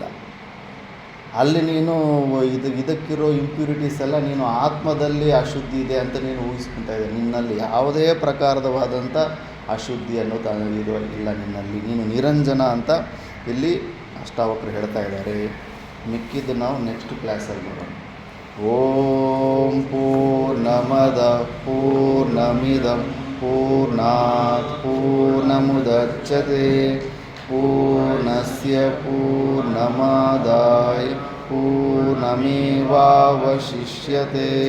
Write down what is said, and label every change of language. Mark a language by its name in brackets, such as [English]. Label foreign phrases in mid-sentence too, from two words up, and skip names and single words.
[Kannada] ಅಲ್ಲಿ ನೀನು ಇದಕ್ಕಿರೋ ಇಂಪ್ಯೂರಿಟೀಸ್ ಎಲ್ಲ ನೀನು ಆತ್ಮದಲ್ಲಿ ಅಶುದ್ಧಿ ಇದೆ ಅಂತ ನೀನು ಊಹಿಸ್ಕೊತಾ ಇದ್ದೆ. ನಿನ್ನಲ್ಲಿ ಯಾವುದೇ ಪ್ರಕಾರವಾದಂಥ ಅಶುದ್ಧಿ ಅನ್ನೋದು ಇಲ್ಲ ನಿನ್ನಲ್ಲಿ. ನೀನು ನಿರಂಜನ ಅಂತ ಇಲ್ಲಿ ಅಷ್ಟಾವಕ್ರು ಹೇಳ್ತಾ ಇದ್ದಾರೆ. ಮಿಕ್ಕಿದ್ದು ನಾವು [English] next classಲ್ಲಿ [Kannada] ನೋಡೋಣ. [Sanskrit] ಓಂ ಪೂರ್ಣಮದ ಪೂರ್ಣಮಿದಂ ಪೂರ್ಣಾತ್ ಪೂರ್ಣಮುದಚ್ಯತೆ ಪೂರ್ಣಸ್ಯ ಪೂರ್ಣಮಾದಾಯ ಪೂರ್ಣಮೇವಾವಶಿಷ್ಯತೆ.